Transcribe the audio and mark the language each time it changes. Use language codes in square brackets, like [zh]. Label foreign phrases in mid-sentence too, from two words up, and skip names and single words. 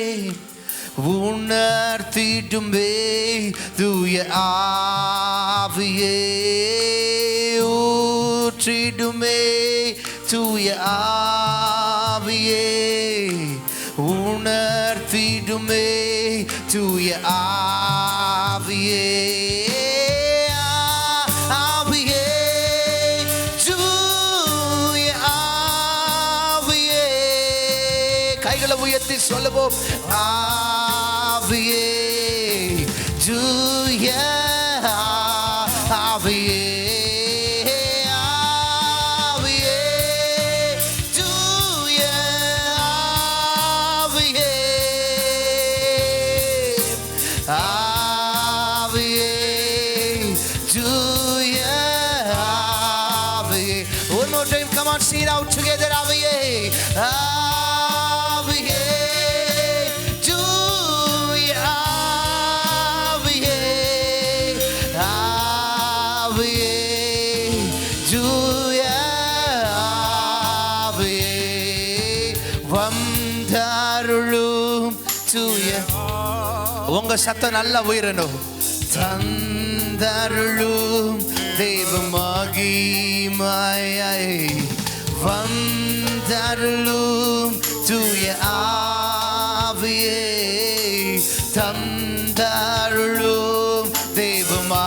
[ta] உணர்த்திடுமே தூய ஆவியே, ஊற்றிடுமே தூய ஆவியே, உணர்த்திடுமே தூய ஆவியே, ஆவியே, தூய ஆவியே. கைகளை உயர்த்தி சொல்லுவோம். ஆவியே, தூய ஆவியே, [en] sing it out together. [ta] ஆவியே, ஆவியே, தூய, ஆவியே, ஆவியே, தூய, ஆவியே, வந்தருளும் தூய. உங்க சத்தம் நல்லா உயரணும். தந்தருளும் தேவ மகிமையை வந்தருளும் தூய ஆவியே, தந்தருளும் தேவமா.